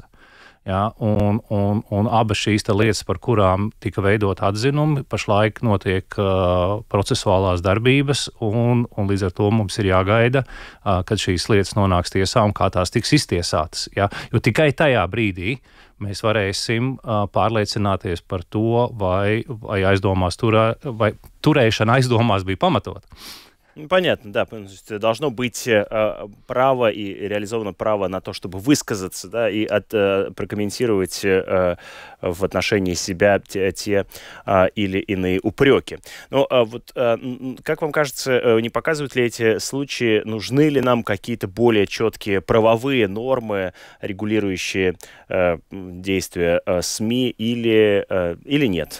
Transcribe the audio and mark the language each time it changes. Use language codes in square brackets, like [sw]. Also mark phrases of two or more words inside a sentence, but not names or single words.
[lv] Ja, un abas šīs lietas, par kurām tika veidot atzinumi, pašlaik notiek procesuālās darbības, un līdz ar to mums ir jāgaida, kad šīs lietas nonāks tiesā un kā tās tiks iztiesātas. Ja. Jo tikai tajā brīdī mēs varēsim pārliecināties par to, vai turēšana aizdomās bija pamatota. [ru] Понятно, да. Должно быть право и реализовано право на то, чтобы высказаться, да, и прокомментировать в отношении себя те или иные упреки. Но вот как вам кажется, не показывают ли эти случаи, нужны ли нам какие-то более четкие правовые нормы, регулирующие действия СМИ, или нет?